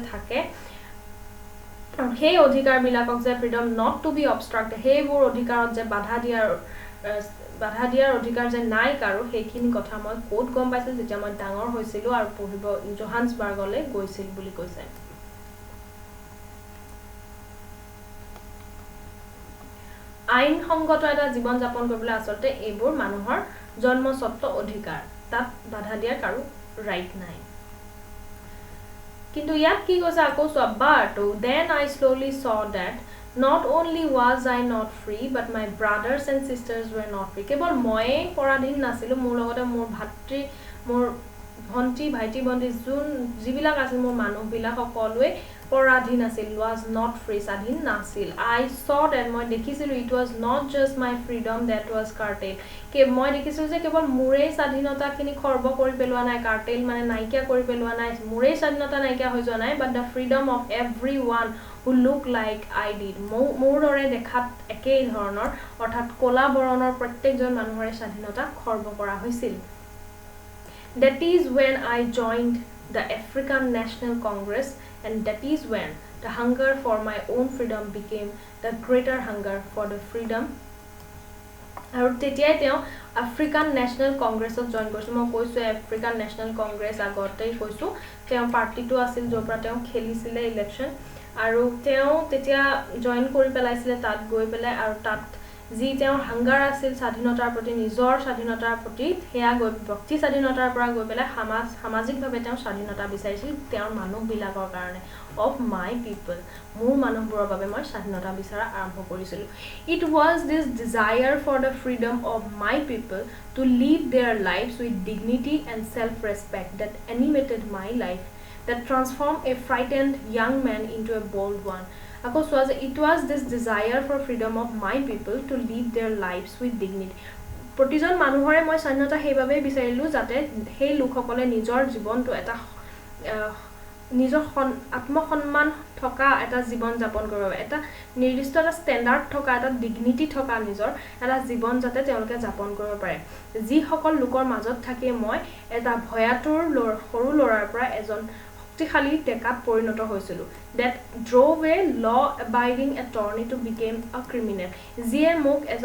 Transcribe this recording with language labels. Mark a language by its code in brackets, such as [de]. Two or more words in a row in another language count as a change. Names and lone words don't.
[as] থাকে সেই অধিকাৰবিলাকক যে [en] freedom not to be obstructed [as] সেইবোৰ অধিকাৰত যে বাধা দিয়াৰ অধিকাৰ যে নাই কাৰো সেইখিনি কথা মই ক'ত গম পাইছিলোঁ যেতিয়া মই ডাঙৰ হৈছিলোঁ আৰু পঢ়িব জোহান্সবাৰ্গলৈ গৈছিল বুলি কৈছে আইনসংগত এটা জীৱন যাপন কৰিবলৈ আচলতে এইবোৰ মানুহৰ জন্মস্বত্ব অধিকাৰ তাত বাধা দিয়াৰ কাৰো ৰাইট নাই কিন্তু ইয়াত কি কৈছে আকৌ চোৱা [en] but then I slowly saw that not only was I not free but my brothers and sisters were not free কেৱল [as] মই পৰাধীন নাছিলোঁ মোৰ লগতে মোৰ ভাতৃ মোৰ ভণ্টি ভাইটি ভণ্টি যিবিলাক আছিল মোৰ মানুহবিলাক সকলোৱে পৰাধীন আছিল [en] was not [as] free স্বাধীন নাছিল [en] I saw that [as] মই দেখিছিলোঁ [en] it was not just my freedom that was curtailed [as] মই দেখিছিলোঁ যে কেৱল মোৰেই স্বাধীনতাখিনি খৰ্ব কৰি পেলোৱা নাই কাৰ্টেল মানে নাইকিয়া কৰি পেলোৱা নাই মোৰেই স্বাধীনতা নাইকিয়া হৈ যোৱা নাই [en] but the freedom of everyone who look like I did [as] মোৰ দৰে দেখাত একেই ধৰণৰ অৰ্থাৎ ক'লা বৰণৰ প্ৰত্যেকজন মানুহৰে স্বাধীনতা খৰ্ব কৰা হৈছিল [en] That is when I joined the African National Congress and that is when the hunger for my own freedom became the greater hunger for the freedom [as] আৰু তেতিয়াই তেওঁ আফ্ৰিকান নেশ্যনেল কংগ্ৰেছত জইন কৰিছিল মই কৈছোঁ আফ্ৰিকান নেশ্যনেল কংগ্ৰেছ আগতেই কৈছোঁ তেওঁ পাৰ্টিটো আছিল য'ৰ পৰা তেওঁ খেলিছিলে ইলেকশ্যন আৰু তেওঁ তেতিয়া জইন কৰি পেলাইছিলে তাত গৈ পেলাই আৰু তাত যি তেওঁৰ হাংগাৰ আছিল স্বাধীনতাৰ প্ৰতি নিজৰ স্বাধীনতাৰ প্ৰতি সেয়া গৈ ব্যক্তি স্বাধীনতাৰ পৰা গৈ পেলাই সামাজিকভাৱে তেওঁ স্বাধীনতা বিচাৰিছিল তেওঁৰ মানুহবিলাকৰ কাৰণে [en] of my people [as] মোৰ মানুহবোৰৰ বাবে মই স্বাধীনতা বিচৰা আৰম্ভ কৰিছিলোঁ [en] it was this desire for the freedom of my people to live their lives with dignity and self respect that animated my life that transform a frightened young men into a bold one [as] আকৌ চোৱা যে [en] it was this desire for freedom of my people to live their lives with dignity [as] প্ৰতিজন মানুহৰে মই স্বাধীনতা সেইবাবেই বিচাৰিলোঁ যাতে সেই লোকসকলে নিজৰ জীৱনটো এটা নিজৰ আত্মসন্মান থকা এটা জীৱন যাপন কৰিব এটা নিৰ্দিষ্ট এটা ষ্টেণ্ডাৰ্ড থকা এটা ডিগনিটি থকা নিজৰ এটা জীৱন যাতে তেওঁলোকে যাপন কৰিব পাৰে যিসকল লোকৰ মাজত থাকি মই এটা ভয়াতুৰ সৰু ল'ৰাৰ পৰা এজন শক্তিশালী ডেকাত পৰিণত হৈছিলোঁ [en] that drove a law abiding attorney to become a criminal [as] যিয়ে মোক